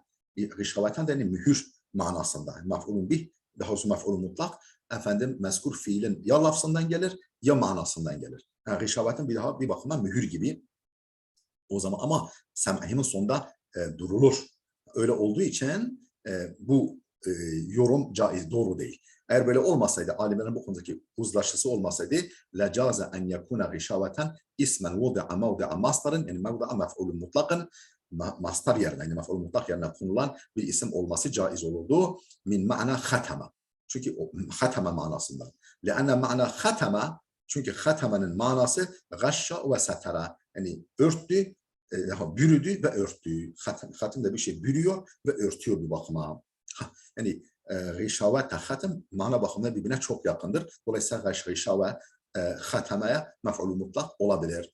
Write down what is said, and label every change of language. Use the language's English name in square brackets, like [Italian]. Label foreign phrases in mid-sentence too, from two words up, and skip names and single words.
[Turkish] Gişaveten de yani mühür manasında. Mef'ulun bih daha doğrusu mef'ul mutlak efendim mezkur fiilin ya lafzından gelir ya manasından gelir. Yani gışavetin bir bakıma mühür gibi. O zaman ama sem'ihimin sonunda durulur. Öyle olduğu için bu yorum caiz, doğru değil. Eğer böyle olmasaydı, alimlerin bu konudaki uzlaşısı olmasaydı, [Arabic] لَجَازَ أَنْ يَكُونَ غِشَاوَةً اسما وُضِعَ مَوْضِعَ مَصْدَرٍ [Turkish] yani mevdi'a mef'ulun mutlakın mastar yerine, yani mef'ul mutlak yerine konulan bir isim olması caiz olurdu. [Arabic] من معنى ختم. [Turkish] Çünkü o hatama manasından. [Arabic] لأن معنى ختم, [Turkish] çünkü hatamanın manası [Arabic] غشى وستر. [Turkish] Yani örttü, bürüdü ve örttü. Hatim de bir şey bürüyor ve örtüyor bir bakıma. Yani gışavet ve hatim mana bakımından birbirine çok yakındır. Dolayısıyla gışa ve hatamaya mef'ul mutlak olabilir.